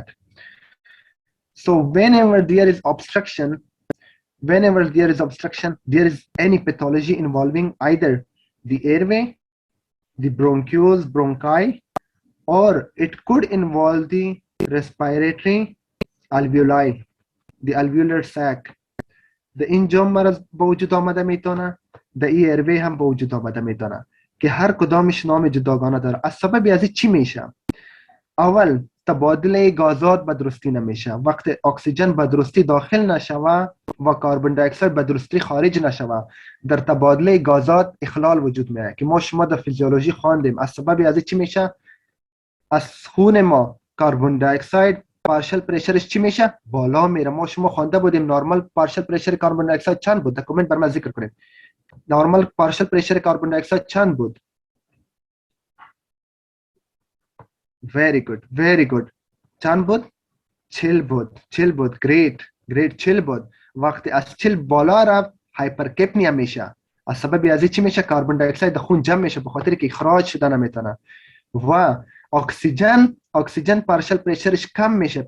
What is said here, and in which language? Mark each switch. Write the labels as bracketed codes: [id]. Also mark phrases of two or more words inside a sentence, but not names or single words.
[en] So whenever there is obstruction, there is any pathology involving either the airway, the bronchioles, bronchi, or it could involve the respiratory alveoli, the alveolar sac. [fa] The اینجا مرض به وجود آمده میتونه، در این ایروی هم به وجود آمده میتونه که هر کدامش نام جداگانه داره. از سبب از چی میشه؟ اول تبادله گازات به درستی نمیشه. وقتی اکسیژن به درستی داخل نشوه و [en] carbon dioxide [fa] به درستی خارج نشوه، در تبادله گازات اخلال وجود میاد که ما شما در فیزیولوژی خواندیم. از سبب از چی میشه؟ از خون ما [en] carbon dioxide partial pressure [fa] چی میشه؟ بالا میره. ما شما خوانده بودیم [en] normal partial pressure carbon dioxide [fa] چند بود؟ در کامنت برام ذکر کنید. [en] normal partial pressure carbon dioxide [fa] چند بود؟ [en] very good. [fa] چند بود؟ 40 بود. great 40 بود. وقتی از 40 بالا رفت هایپرکپنیا میشه. از سبب از چی میشه؟ [en] carbon dioxide [fa] در خون جمع میشه به خاطر که اخراج شده نمیتونه و اکسیژن [en] partial pressure [fa] کم میشه.